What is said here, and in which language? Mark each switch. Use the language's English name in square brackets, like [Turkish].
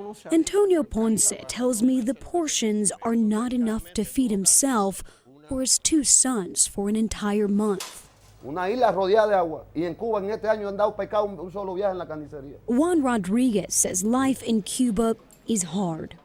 [English] Antonio Ponce tells me the portions are not enough to feed himself or his two sons for an entire month. [Spanish] Una isla rodeada de agua. Y en Cuba en este año han dado pescado un solo viaje en la carnicería. [English] Juan Rodriguez says life in Cuba is hard.